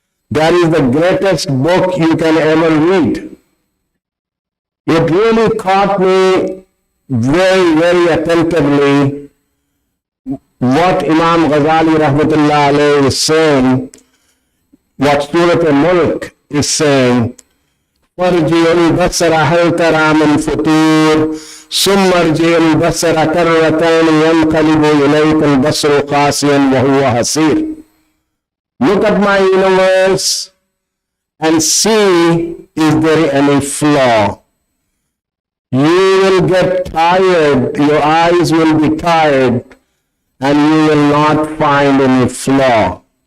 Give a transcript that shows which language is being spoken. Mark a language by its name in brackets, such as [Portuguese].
[English] That is the greatest book you can ever read." It really caught me very, very attentively what Imam Ghazali rahmatullah alayhi is saying, what Surah Al-Mulk is saying. [Arabic] وارجع البصر هل ترى من فطور ثم ارجع البصر كرتين ينقلب إليك البصر خاسئا وهو حسير. [English] Look at my universe and see, is there any flaw? You will get tired, your eyes will be tired, and you will not find any flaw.